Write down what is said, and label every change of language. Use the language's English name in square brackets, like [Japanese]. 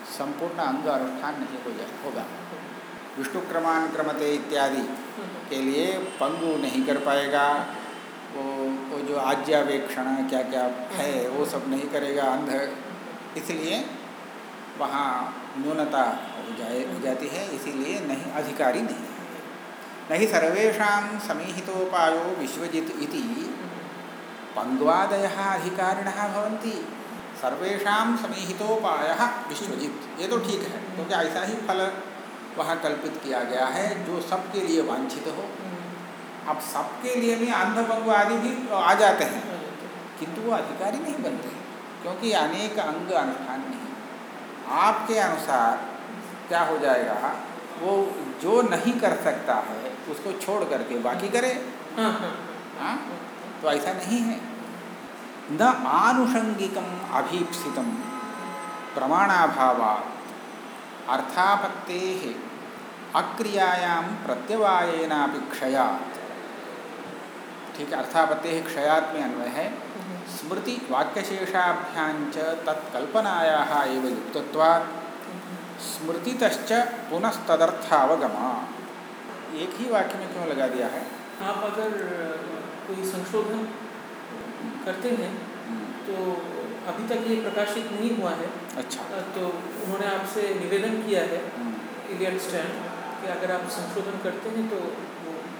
[Hindi] संपूर्ण अंग अनुष्ठान नहीं हो जाए होगा, विष्णु क्रमान क्रमते इत्यादि के लिए पंगु नहीं कर पाएगा, वो जो आज्ञावेक्षण क्या क्या है वो सब नहीं करेगा अंध, इसलिए वहाँ न्यूनता हो जाती है, इसीलिए नहीं अधिकारी नहीं है। [Sanskrit] नहीं सर्वेषां समीहितोपायो विश्वजित इति पंगवादयः अधिकारिणः भवन्ति, सर्वेषां समीहितोपायः विश्वजित। [Hindi] ये तो ठीक है, क्योंकि ऐसा ही फल वहाँ कल्पित किया गया है जो सबके लिए वांछित हो। अब सबके लिए भी अंध पंगु आदि भी आ जाते हैं, किंतु वो अधिकारी नहीं बनते क्योंकि अनेक अंग अनुष्ठान नहीं। आपके अनुसार क्या हो जाएगा, वो जो नहीं कर सकता है उसको छोड़ करके बाकी करे? हाँ, तो ऐसा नहीं है। [Sanskrit] न आनुषंगिकम अभीप्सितम प्रमाणाभावा अर्थापत्ते अक्रियायाम प्रत्यवायेनापिक्षया, [Hindi] ठीक है [Sanskrit] अर्थापत्तेः क्षयात् [Hindi] में अन्वय है [Sanskrit] स्मृति वाक्यशेषाभ्याञ्च तत्कल्पनायाः एव युक्तत्वात् स्मृतितश्च पुनस्तदर्थावगमः। [Hindi] एक ही वाक्य में क्यों लगा दिया है? आप अगर कोई संशोधन करते हैं तो अभी तक ये प्रकाशित नहीं हुआ है। अच्छा, तो उन्होंने आपसे निवेदन किया है इलियट स्टैंड कि अगर आप संशोधन करते हैं तो वो।